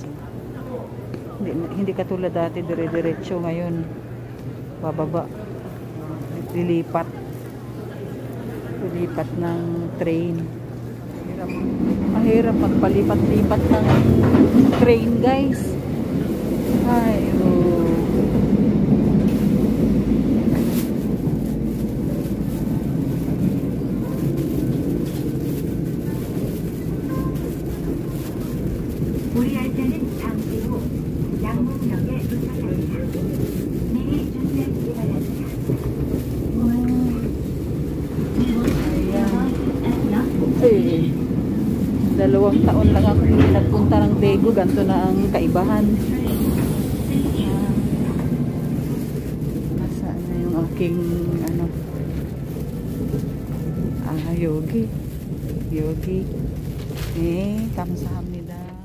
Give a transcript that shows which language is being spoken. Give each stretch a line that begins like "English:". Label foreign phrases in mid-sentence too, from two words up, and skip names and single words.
Filipino: Hindi katulad dati dire-diretso, ngayon bababa, lilipat ng train. Mahirap magpalipat-lipat ng train guys. Ay
Korean: 우리 열차는 잠시 후 양문역에 도착합니다. 미리 준비하시기 바랍니다.
Filipino: eh, 2 taon lang ako nagpunta ng Daegu, ganito na ang kaibahan. Nasaan na yung aking yogi kamsahamnida.